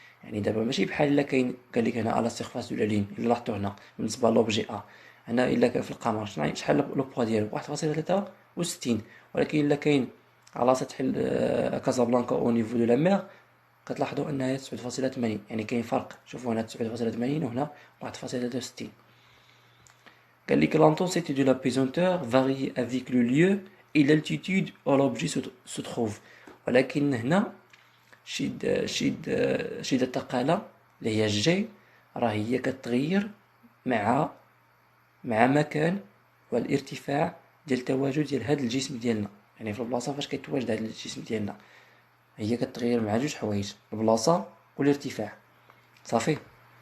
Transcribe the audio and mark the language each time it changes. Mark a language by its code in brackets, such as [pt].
[ar] يعني دابا ماشي بحال الا كاين قال لك هنا على سيرفاس دو لا لين، الا لاحظتوا هنا بالنسبه لوبجي ا هنا الا كان في القمر شحال لو بوا ديالو 1.63، ولكن الا كاين على سطح كازابلانكا او نيفو دو لا مير كتلاحظوا انها 9.80، يعني كاين فرق. شوفوا هنا 9.80 وهنا 1.63. قال لك [fr] لانتونسيتي دو لا بيزونتور فاري افيك لو ليو et l'altitude où l'objet se trouve. [ar] ولكن هنا شدة الثقالة اللي هي الجي راه هي كتغير مع مكان والارتفاع ديال التواجد ديال هذا الجسم ديالنا، يعني في البلاصة فاش كيتواجد هذا الجسم ديالنا هي كتغير مع جوج حوايج، البلاصة والارتفاع. صافي.